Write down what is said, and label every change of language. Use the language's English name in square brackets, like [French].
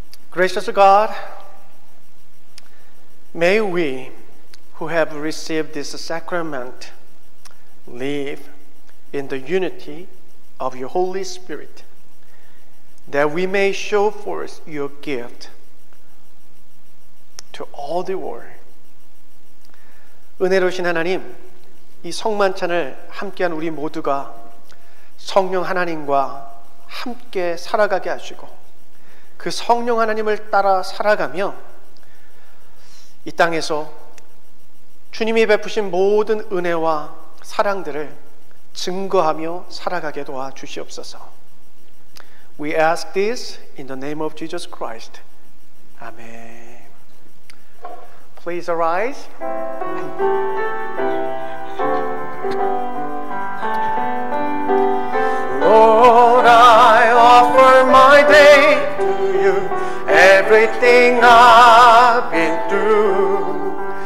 [English] Gracious God, may we who have received this sacrament live in the unity of your Holy Spirit, that we may show forth your gift to all the world. [Korean] 은혜로우신 하나님, 이 성만찬을 함께한 우리 모두가 성령 하나님과 함께 살아가게 하시고 그 성령 하나님을 따라 살아가며 이 땅에서 주님이 베푸신 모든 은혜와 사랑들을 증거하며 살아가게 도와주시옵소서. [English] We ask this in the name of Jesus Christ. Amen. Please arise. Lord, I offer my day to you, everything I've been through.